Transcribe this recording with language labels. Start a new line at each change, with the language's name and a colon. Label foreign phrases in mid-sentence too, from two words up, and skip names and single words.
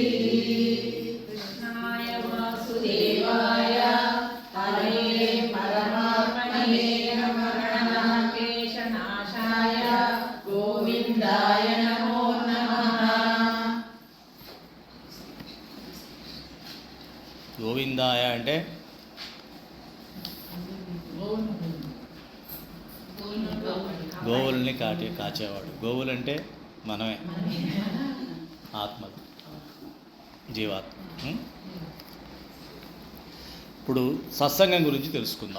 Sanskrit: कृष्णाय वासुदेवाय हरे परमात्मने नमः। केशनाशाय गोविन्दाय नमो नमः।
Telugu: గోవిందాయ అంటే గోవుల్ని కాచేవాడు. గోవులు అంటే మనమే, ఆత్మలు, జీవాత్మ. ఇప్పుడు సత్సంగం గురించి తెలుసుకుందాం.